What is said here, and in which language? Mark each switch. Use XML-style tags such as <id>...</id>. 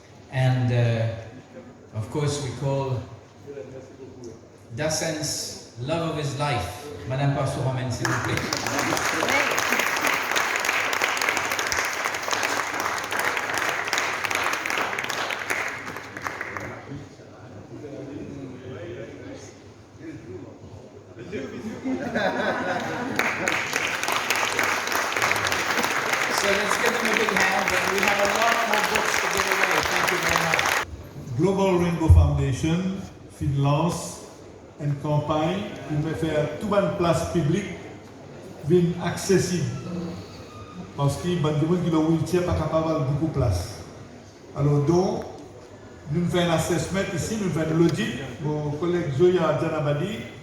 <en>And of course we call Dassen's love of his life.</en> <fr>Madame Pastor, amène s'il vous plaît.</fr> <en>So let's give them a big hand, and we have a lot more books to give away. Thank you very much.</en> <fr>Global Rainbow Foundation lance une campagne pour faire toute une place publique accessible. Parce que les gens qui ont wheelchair pas capable beaucoup de place. Alors donc, nous faisons un assessment ici, nous faisons l'audit. Mon collègue Zoya Djanabadi,</fr>